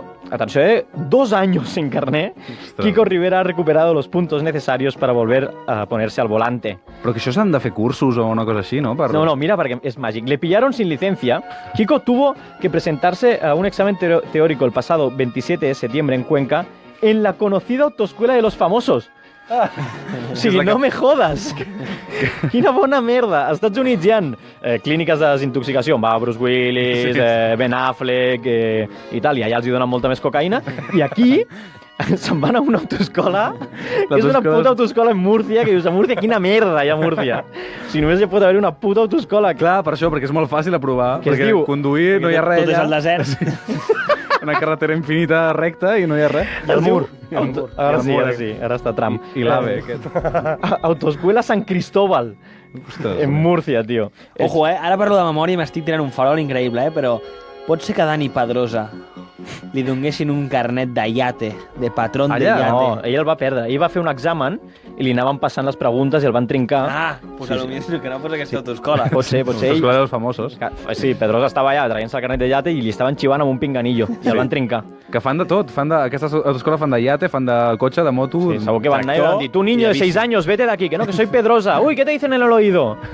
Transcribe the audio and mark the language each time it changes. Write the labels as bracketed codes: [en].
[es] Atenció, 2 años sin carnet, Kiko Rivera ha recuperado los puntos necesarios para volver a ponerse al volante. [ca] Però que això s'han de fer cursos o una cosa així, no? No, mira, perquè és màgic. [es] Le pillaron sin licencia. Kiko tuvo que presentarse a un examen teórico el pasado 27 de septiembre en Cuenca en la conocida autoescuela de los famosos. [ca] O sigui, no me jodes. Quina bona merda. Als Estats Units hi ha clíniques de desintoxicació, va, Bruce Willis, Ben Affleck i tal, i allà els hi donen molta més cocaïna, i aquí se'n van a una autoescola, que és una puta autoescola en Múrcia, que dius, a Múrcia, quina merda hi ha a Múrcia. Si només hi pot haver una puta autoescola. Clar, per això, perquè és molt fàcil aprovar, perquè conduir no hi ha res allà. Tot és al desert. Una carretera infinita recta i no hi ha res. I el mur. Ara sí, ara està Trump. I l'AVE, aquest. [es] Autoescuela San Cristóbal. [ca] En Múrcia, tio. Ojo, ara parlo de memòria i m'estic tirant un farol increïble, però pot ser que Dani Pedrosa li donguessin un carnet de yate, de patrón de yate. No, ell el va perdre. Ell va fer un examen i li anaven passant les preguntes i el van trincar. Pues potser que no fos aquesta autoescola. Pot ser ell. Autoescola dels famosos. Sí, Pedrosa estava allà traient-se el carnet de yate i li estaven xivant amb un pinganillo i el van trincar. Que fan de tot. Aquestes autoescoles fan de yate, fan de cotxe, de moto... Sí, segur que van anar i van dir, [es] tu niño de 6 años, vete de aquí, que no, que soy Pedrosa. Uy, ¿qué te dicen en el oído?